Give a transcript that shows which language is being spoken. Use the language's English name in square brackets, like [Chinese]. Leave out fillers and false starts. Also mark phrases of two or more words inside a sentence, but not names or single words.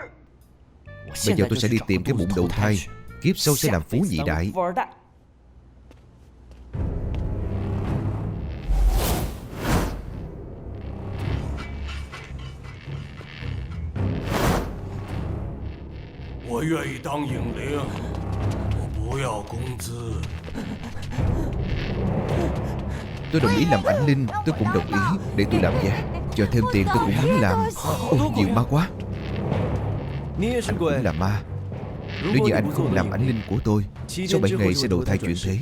[Vietnamese] Bây giờ tôi sẽ đi tìm cái bụng đầu thai, kiếp sau sẽ làm phú nhị đại. Tôi nguyện ý [Chinese] 当影灵，我不要工资。 [Vietnamese] Tôi đồng ý làm ảnh linh, tôi cũng đồng ý để tôi làm giá. Cho thêm tiền tôi cũng muốn làm. Ôi, nhiều ma quá. Anh cũng là ma. Nếu như anh không làm ảnh linh của tôi, sau 7 ngày sẽ đầu thai chuyển thế.